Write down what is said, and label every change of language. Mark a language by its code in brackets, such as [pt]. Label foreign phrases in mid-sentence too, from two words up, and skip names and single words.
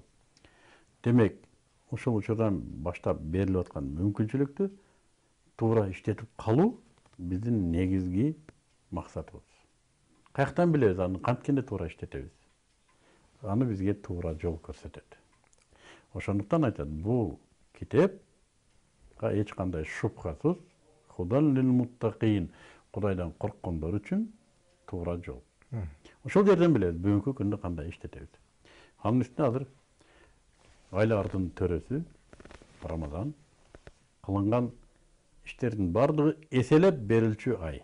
[ky] Демек, ушул учурдан баштап берилип аткан мүмкүнчүлүктү туура иштетип калуу биздин негизги максатыбыз. Каяктан билебиз аны канткенде туура иштетебиз? Аны бизге туура жол көрсөтөт. Ошондуктан айтат, бул китепка эч кандай шубхасыз [ar] هدى للمتقين, [ky] Кудайдан корккондор үчүн туура жол. Ошол жерден билебиз бүгүнкү күндө кандай иштетебиз. Анын үстүнө азыр айлардын төрөсү Рамазан кылынган иштердин бардыгы эселеп берилчү ай.